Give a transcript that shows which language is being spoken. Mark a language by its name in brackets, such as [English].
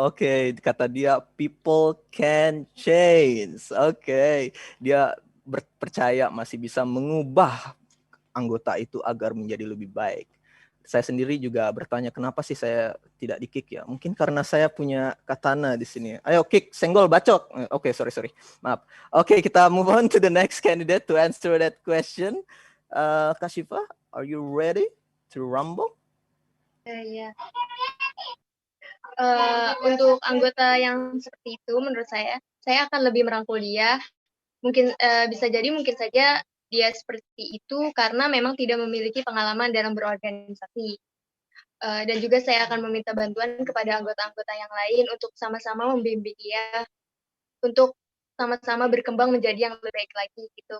[Indonesian] Oke, kata dia [English] people can change. [Indonesian] Oke, dia percaya masih bisa mengubah anggota itu agar menjadi lebih baik. Saya sendiri juga bertanya kenapa sih saya tidak di kick ya? Mungkin karena saya punya katana di sini. Ayo kick, senggol, bacok. Oke, sorry. Maaf. Oke, kita [English] move on to the next candidate to answer that question. Kak Syifa, are you ready to rumble? [Indonesian] Iya. Untuk anggota yang seperti itu, menurut saya akan lebih merangkul dia. Mungkin bisa jadi mungkin saja dia seperti itu karena memang tidak memiliki pengalaman dalam berorganisasi. Dan juga saya akan meminta bantuan kepada anggota-anggota yang lain untuk sama-sama membimbing dia untuk sama-sama berkembang menjadi yang lebih baik lagi gitu.